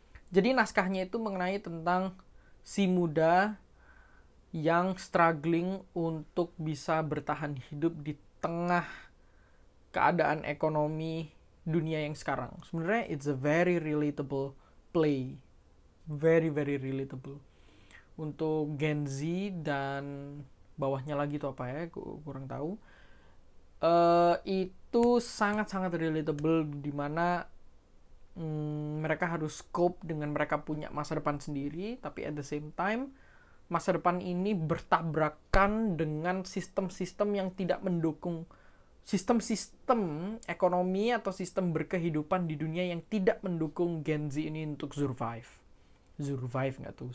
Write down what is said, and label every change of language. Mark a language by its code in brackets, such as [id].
[id] Jadi naskahnya itu mengenai tentang si muda yang struggling untuk bisa bertahan hidup di tengah keadaan ekonomi dunia yang sekarang. [en] Sebenarnya it's a very relatable play. Very, very relatable. [id] Untuk Gen Z dan bawahnya lagi itu apa ya, kurang tahu. Itu sangat-sangat relatable di mana mereka harus cope dengan mereka punya masa depan sendiri, tapi [en] at the same time [id] masa depan ini bertabrakan dengan sistem-sistem yang tidak mendukung, sistem-sistem ekonomi atau sistem berkehidupan di dunia yang tidak mendukung Gen Z ini untuk survive nggak tuh?